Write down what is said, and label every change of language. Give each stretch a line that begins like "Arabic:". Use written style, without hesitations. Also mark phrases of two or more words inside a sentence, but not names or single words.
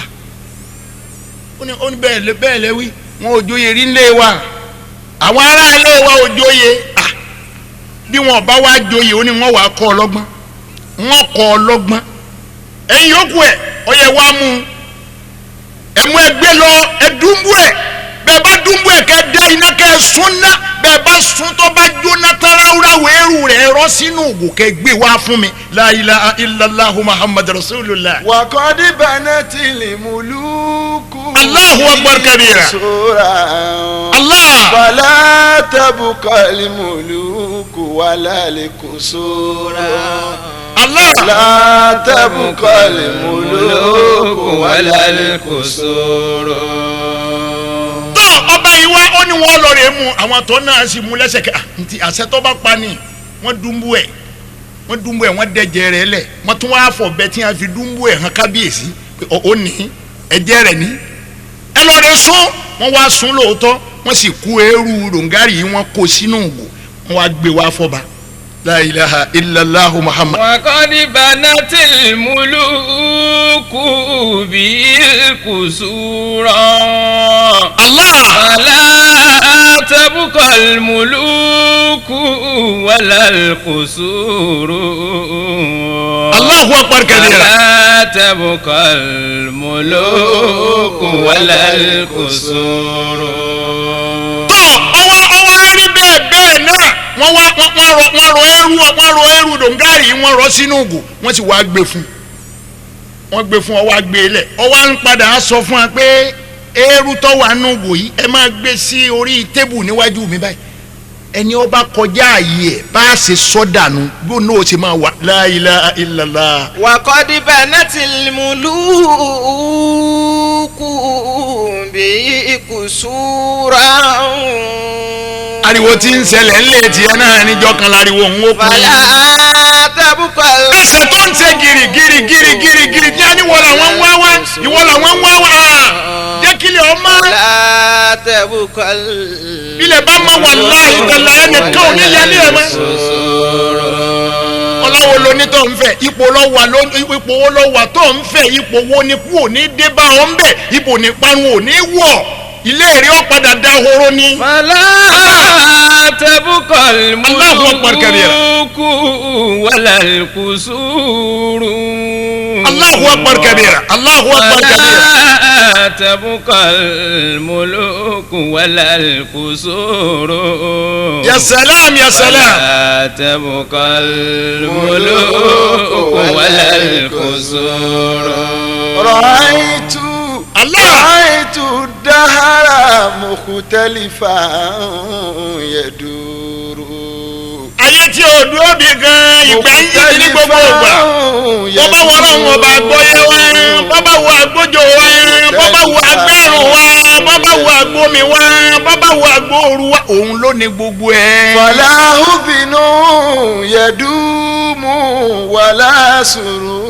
Yoruba: ó ní bẹ́ẹ̀ lẹ wí wọn ò joyè rí nílé wa àwọn ará ilé wa ò joyè bí wọn bá wá joyè ó ní wọn wàá kọ́ ọlọ́gbọ́n wọn kọ́ ọlọ́gbọ́n ẹ̀yin yòókù ẹ̀ ó yẹ wá mú ẹ̀mú ẹgbẹ́ lọ ẹ̀dúnbú ẹ̀ bẹ́ẹ̀ bá dúnbú ẹ̀ kẹ́ dá iná kẹ́ sún ná bẹ́ẹ̀ bá sún tó bá jóná tán ráúráwọ̀ ẹ̀rù ẹrú rẹ̀ rọ́ sínú ògùn kẹ́ gbé wá fún mi
Arabic: لا إله إلا الله محمد رسول الله. وقد بنت الملوك الله أكبر كبيرا. Allah. فلا تبقى الملوك ولا القصور Allah. لا تبقى الملوك ولا القصور.
Yoruba: tó ọba yìí wá ó ní wọ́n lọ rẹ̀ mú àwọn tó náà sì mú lẹ́sẹ̀ kẹ́ ntí àṣẹ tó bá pa ni wọ́n dùnbù ẹ̀ wọ́n dẹ̀jẹ̀ rẹ̀ lẹ̀ wọ́n tún wá fọ̀ bẹ́ẹ̀ tí wọ́n fi dùnbù ẹ̀ hàn kábíyèsí pé ó ní ẹ̀jẹ̀ rẹ̀ ní ẹ lọ rẹ̀ sún wọ́n wá sún lóòótọ́ wọ́n sì kú eérú ròǹgárì yìí wọ́n kó sínú ògò wọ́n wá gbé wá fọ́ba
Arabic: لا إله إلا الله محمد. وقد بنت الملوك بالقصور Allah. فلا تبقى الملوك ولا القصور. الله أكبر كبيرا. فلا تبقى الملوك ولا القصور.
Yoruba: tó ọwọ́ rí bẹ́ẹ̀ náà wọ́n rọ ẹrú dòǹgárì wọ́n rọ sínú ògò wọ́n sì wá gbé fún ọwọ́ gbé lẹ̀ ọwọ́ ń padà sọ fún wa pé ẹrú tó wà nínú ògò yìí ẹ máa gbé sí orí tébù níwájú mi báyìí ẹni ó bá kọjá ààyè ẹ̀ bá a ṣe sọ́dànù bí òun náà ṣe máa wà
Arabic: لا إله إلا الله. وقد بنت الملوك به قصورا
Yoruba: ariwo tí ń ṣẹlẹ̀ ńlẹ̀ tiẹ̀ náà níjọ́ kan láriwo ń wó kú.
Arabic: فلا تبقى
Yoruba: ẹsẹ̀ tó ń ṣe gírígírí ní ẹni wọ́n làwọn ń wá wá ìwọ làwọn ń wá wá jẹ́ kílẹ̀ ọmọ
Arabic: فلا تبقى
Yoruba: ilẹ̀ bá má wà láàyè tẹ̀lé ẹnìkan ò ní yẹlé ẹ̀ mọ́. ọlọ́wọ́ lóní tó ń fẹ́ ipò wo ló wà tó ń fẹ́ ipò wo ni kú ò ní dé bá ọ ń bẹ̀ ipò ní parun ò ní wọ̀ ilé èrè ó padà da horo ni.
Arabic: فلا تبقى الله أكبر كبيرا. الملوك ولا القصور. الله أكبر كبيرا. الله أكبر كبيرا. فلا تبقى الملوك ولا القصور. يا سلام يا سلام. فلا تبقى الملوك ولا القصور. رأيت Allah. الدهر مختلفا يدور
Yoruba: ayé tí o dúró bí gan ìgbà ń yí ní gbogbo ìgbà bọ́bá wọ ọlọ́run ọba àgbọ̀yẹ wa bọ́bá wọ àgbójò wa bọ́bá wọ agbẹ́rùn wa bọ́bá wọ àgbómi wa bọ́bá wọ àgbóoru wa òun ló ní gbogbo ẹ̀.
Arabic: فلا حزن يدوم ولا سرور